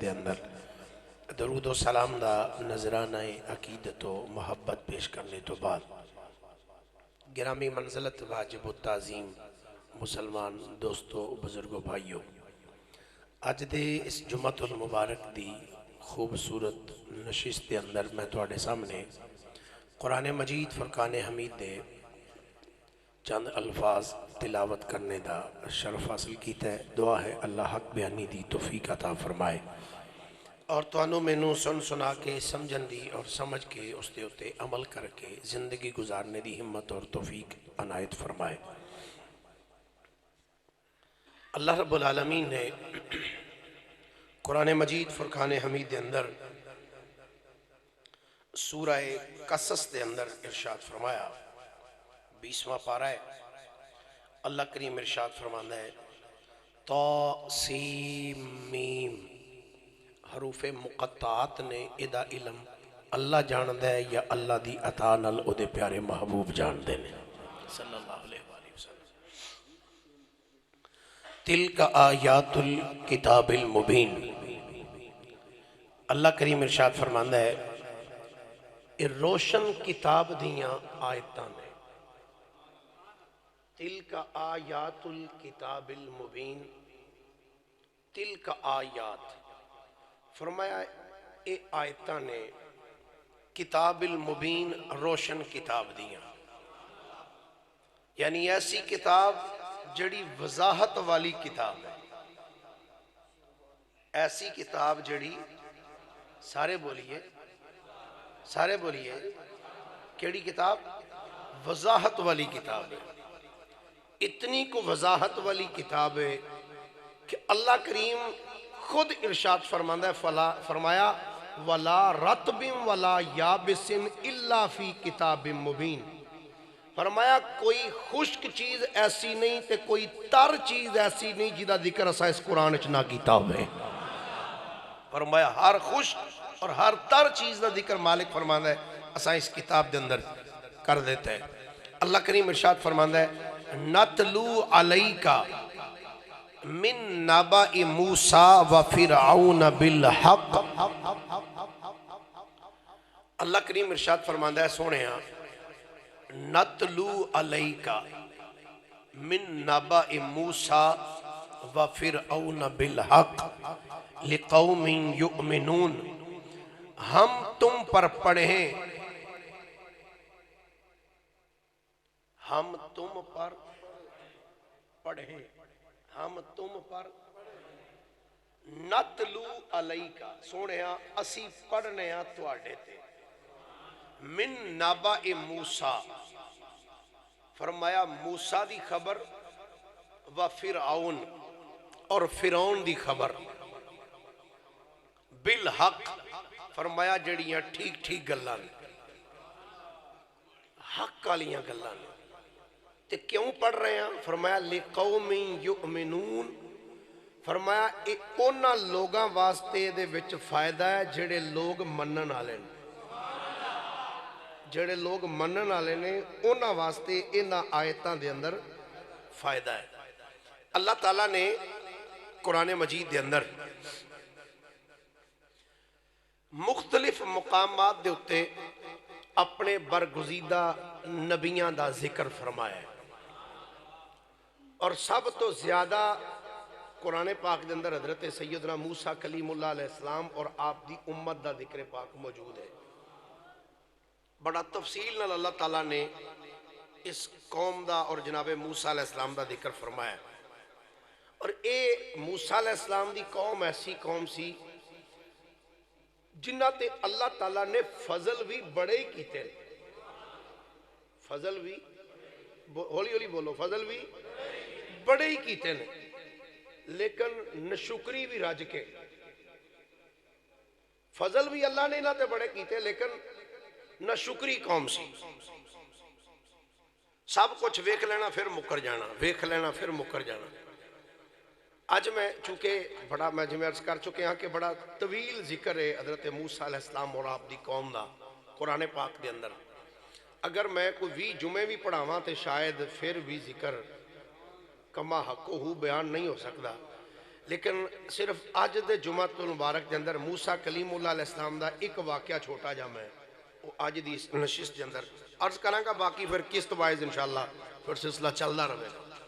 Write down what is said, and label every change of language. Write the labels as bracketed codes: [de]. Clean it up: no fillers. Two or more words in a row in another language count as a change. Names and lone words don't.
[pa] دے اندر درود و سلام دا نذرانہ عقیدت و محبت پیش کرنے تو بعد گرامی منزلت واجب و تعظیم مسلمان دوستو بزرگو بھائیو، اج دے اس [ar] جمعۃ المبارک [pa] دی خوبصورت نشست دے اندر میں تواڈے سامنے قرآن مجید فرقان حمید دے چند الفاظ تلاوت کرنے دا شرف حاصل کیتا ہے۔ دعا ہے اللہ حق بیانی دی توفیق عطا فرمائے اور توانو مینوں سن سنا کے سمجھن دی اور سمجھ کے اس دے اتے عمل کر کے زندگی گزارنے دی ہمت اور توفیق عنایت فرمائے۔ اللہ رب العالمین نے قرآن مجید فرقان حمید دے اندر سورہ قصص دے اندر ارشاد فرمایا، 20واں پارہ ہے۔ اللہ کریم ارشاد فرماتا ہے [ar] طا سین میم، [pa] حروف مقطعات نے ادا علم اللہ جاندہ ہے یا اللہ دی عطا نال او دے پیارے محبوب جاندے نے [ar] صلی اللہ علیہ وآلہ وسلم۔ تلک آیات الکتاب المبین، [pa] اللہ کریم ارشاد فرماتا ہے اے روشن کتاب دیاں آیتاں نے۔ [ar] تلک آیات الکتاب المبین، تلک آیات [pa] فرمایا اے آیتاں نے [ar] کتاب المبین [pa] روشن کتاب دیاں، یعنی ایسی کتاب جڑی وضاحت والی کتاب ہے، ایسی کتاب جڑی سارے بولیے کیڑی کتاب؟ وضاحت والی کتاب ہے۔ اتنی کو وضاحت والی کتاب ہے کہ اللہ کریم خود ارشاد فرمایا [ar] وَلَا رَطْبٍ وَلَا يَابِسٍ إِلَّا فِي كِتَابٍ مُبِينٍ، [pa] فرمایا کوئی خشک چیز ایسی نہیں تے کوئی تر چیز ایسی نہیں جدا ذکر اسا اس قرآن اچ نہ کیتا ہوئے۔ فرمایا ہر خشک اور ہر تر چیز دا ذکر مالک فرماتا ہے اسا اس کتاب دے اندر کر دیتا ہے۔ [ur] اللہ کریم ارشاد فرماتا ہے [ar] نَتْلُو عَلَيْكَ من نبأ موسیٰ و فرعون بالحق، [ur] اللہ کریم ارشاد فرماتا ہے [pa] سونے ہاں [ar] نَتْلُو عَلَيْكَ من نبأ موسیٰ و فرعون بالحق لقوم یؤمنون، [ur] ہم تم پر پڑھیں، ہم تم پر پڑھیں، ہم تم پر [ar] نتلو علیکا [pa] سونے ہاں اسی پڑھنے ہاں تواڈے تے [ar] من نبأ موسیٰ، [pa] فرمایا موسیٰ دی خبر و فرعون اور فرعون دی خبر بالحق، فرمایا جڑیاں ٹھیک ٹھیک گلاں نے حق والیاں گلاں نے۔ تے کیوں پڑھ رہے ہیں؟ فرمایا [ar] لِقَوْمٍ يُؤْمِنُونَ، [pa] فرمایا اونا لوگاں واسطے دے وچ فائدہ ہے جڑے لوگ منن والے نے، جڑے لوگ منن والے نے اونا واسطے انہاں آیتاں دے اندر فائدہ ہے۔ اللہ تعالیٰ نے قرآن مجید دے اندر مختلف مقامات دے اتے اپنے برگزیدہ نبیاں دا ذکر فرمایا ہے، اور سب تو زیادہ قرآن پاک دے اندر حضرت سیدنا موسیٰ [ar] کلیم اللہ علیہ السلام [pa] اور آپ دی امت دا ذکر پاک موجود ہے۔ بڑا تفصیل نال اللہ تعالیٰ نے اس قوم دا اور جناب موسیٰ [ar] علیہ السلام [pa] دا ذکر فرمایا ہے، اور اے موسیٰ [ar] علیہ السلام [pa] دی قوم ایسی قوم سی جنہ تے اللہ تعالیٰ نے فضل بھی بڑے ہی کیتے، فضل بھی ہولی ہولی بولو، فضل بھی بڑے ہی کیتے نے، لیکن نشکری بھی رج کے۔ فضل بھی اللہ نے انہاں تے بڑے کیتے لیکن نشکری قوم سی، سب کچھ ویکھ لینا پھر مکر جانا، ویکھ لینا پھر مکر جانا۔ آج میں چونکہ بڑا میں جمع عرض کر چکے ہیں کہ بڑا طویل ذکر ہے حضرت موسیٰ [ar] علیہ السلام [pa] اور آپ دی قوم دا قرآن پاک دے اندر، اگر میں کوئی 20 جمعے بھی پڑھاواں تے شاید پھر بھی ذکر کما حق ہو بیان نہیں ہو سکتا، لیکن صرف اج دے [ar] جمعۃ المبارک [pa] کے اندر موسیٰ [ar] کلیم اللہ علیہ السلام [pa] دا ایک واقعہ چھوٹا جا میں وہ اج دی نشست کے اندر عرض کراں گا، باقی پھر قسط وائز انشاءاللہ پھر سلسلہ چلدا رہے گا۔